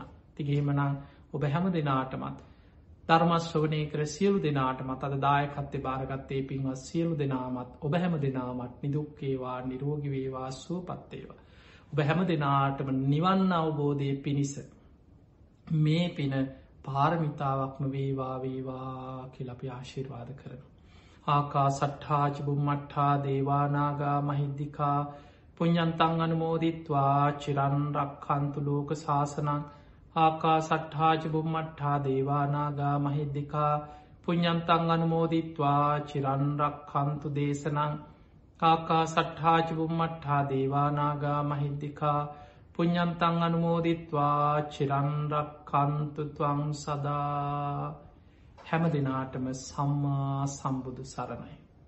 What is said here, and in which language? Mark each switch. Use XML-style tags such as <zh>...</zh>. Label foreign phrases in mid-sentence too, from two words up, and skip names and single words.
<si>තිගේමනං ඔබ හැම දෙනාටමත් ධර්මශ්‍රවනය කර සියලු දෙනාටමත් අද දායකත්තේ භාරගත්තේ පින්වත් සියලු දෙනාමත් ඔබ හැම දෙනාමත් නිදුක්කේවා නිරෝගිවේවා සුවපත්තේවා. ඔබ හැම දෙනාටම නිවන් අවබෝධය පිණිස මේ පින පාරමිතාවක්ම වේවා කියල අපි ආශිර්වාද කරන.</si> <pi>ආකා සට්හාජිබුම් මට්හා දේවානාගා මහිද්දිකා පුඤ්ඤන්තං අනුමෝදිත්වා චිරන් රක්ඛන්තු ලෝක ශාසනං ආකා සට්හාජිබුම් මට්හා දේවානාගා මහිද්දිකා පුඤ්ඤන්තං අනුමෝදිත්වා චිරන් රක්ඛන්තු දේශනං ආකා සට්හාජිබුම් මට්හා දේවානාගා මහිද්දිකා පුඤ්ඤන්තං අනුමෝදිත්වා චිරන් රක්ඛන්තු ත්වං සදා.</pi> <si>හැම දිනාටම සම්මා සම්බුදු සරණයි.</si>